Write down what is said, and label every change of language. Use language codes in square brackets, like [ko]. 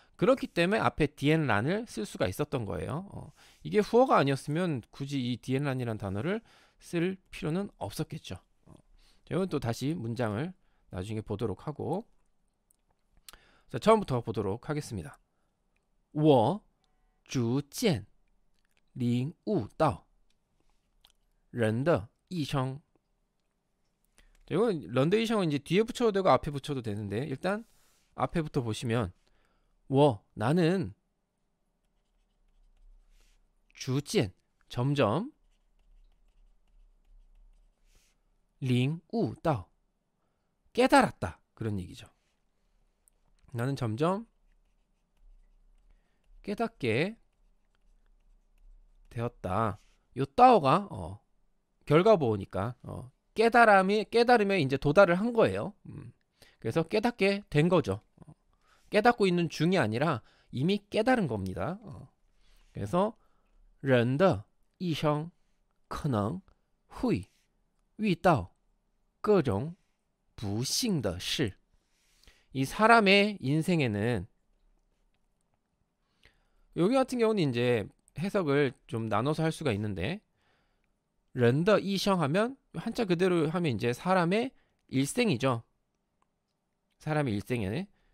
[ko] 그렇기 때문에 앞에 디엔란을 쓸 수가 있었던 거예요. 이게 후어가 아니었으면 굳이 이 디엔란이라는 단어를 쓸 필요는 없었겠죠. 이건 또 다시 문장을 나중에 보도록 하고, 자, 처음부터 보도록 하겠습니다. [zh] 我逐渐领悟到人的一生. [ko] 이건 런더 이성은 이제 뒤에 붙여도 되고 앞에 붙여도 되는데, 일단 앞에부터 보시면 나는 [zh] 逐渐 [ko] 점점 [zh] 领悟到 [ko] 깨달았다 그런 얘기죠. 나는 점점 깨닫게 되었다. 요 따오가 결과보니까 깨달음에 이제 도달을 한 거예요. 그래서 깨닫게 된 거죠. 깨닫고 있는 중이 아니라 이미 깨달은 겁니다. [zh] 그래서 人的一生可能会遇到各种不幸的事. [ko] 이 사람의 인생에는, 여기 같은 경우는 이제 해석을 좀 나눠서 할 수가 있는데, 런더 이성 하면 한자 그대로 하면 이제 사람의 일생이죠. 사람의 일생이네.